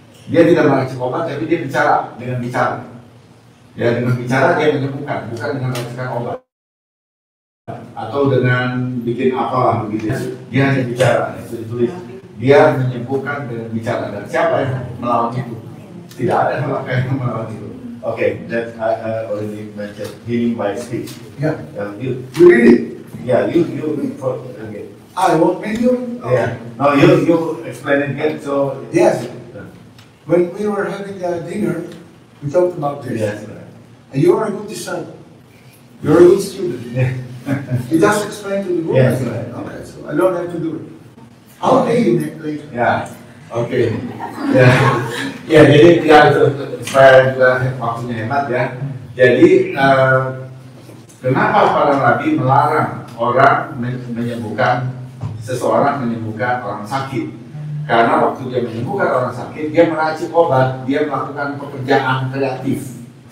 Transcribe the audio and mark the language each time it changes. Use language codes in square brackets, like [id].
[id] Dia tidak meracik obat, tapi dia bicara dengan bicara. Ya, dengan bicara dia menyembuhkan, bukan dengan meracikan obat atau dengan bikin apalah begitu. Dia hanya bicara, itu ditulis. Dia menyembuhkan dengan bicara. Dan siapa yang melawan itu? Tidak ada yang melawan itu. [en] Okay, that I already mentioned healing by speech. Yeah. You read it. Yeah, you okay. I want me to. Yeah. No, you explain it again. So yes. When we were having dinner, we talked about this. Yes. And you are a good disciple. You're a good student. Yeah. You just explain to the group. Yes. Right. Okay, so I don't have to do it. I'll pay you later. [id] Ya, oke. Ya, jadi ya supaya juga waktunya hemat ya. Jadi kenapa para nabi melarang orang menyembuhkan seseorang menyembuhkan orang sakit? Karena waktu dia menyembuhkan orang sakit, dia meracik obat, dia melakukan pekerjaan kreatif.